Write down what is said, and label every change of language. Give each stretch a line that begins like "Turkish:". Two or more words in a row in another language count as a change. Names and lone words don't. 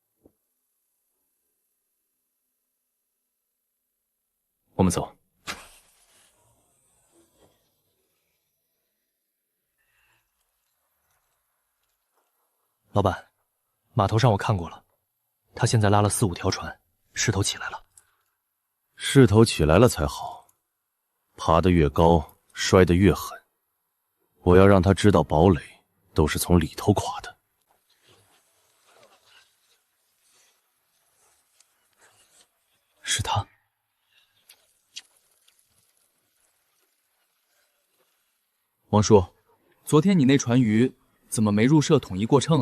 Chinese: 我們走。老板，碼頭上我看過了，他現在拉了4、5條船，勢頭起來了。勢頭起來了才好，爬得越高，摔得越狠。我要讓他知道堡壘都是從裡頭垮的。是他。王叔，昨天你那船魚怎么沒入社統一過秤啊？